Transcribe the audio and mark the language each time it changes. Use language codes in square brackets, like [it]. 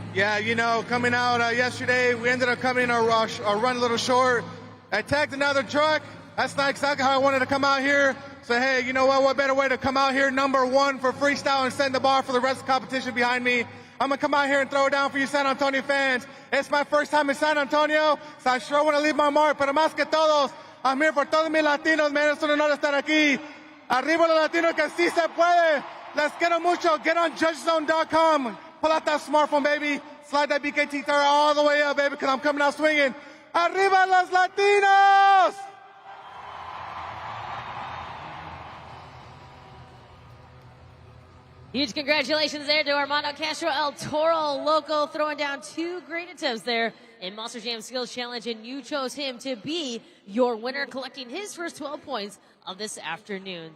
[en] Yeah, you know, coming out yesterday, we ended up coming in a run a little short. I tagged another truck. That's not exactly how I wanted to come out here. So, hey, you know what better way to come out here, #1 for freestyle and set the bar for the rest of the competition behind me. I'm going to come out here and throw it down for you San Antonio fans. It's my first time in San Antonio, so I sure want to leave my mark. [es] Pero más que todos, I'm here for todos mis latinos, man. Es un honor estar aquí. Arriba los latinos que sí se puede. [en] Let's get them mucho. Get on judgeszone.com. Pull out that smartphone, baby. Slide that BKT tire all the way up, baby, because I'm coming out swinging. [es] Arriba los latinos! [en] Huge congratulations there to Armando Castro, El Toro Loco, throwing down 2 great attempts there in Monster Jam Skills Challenge, and you chose him to be your winner, collecting his first 12 points of this afternoon.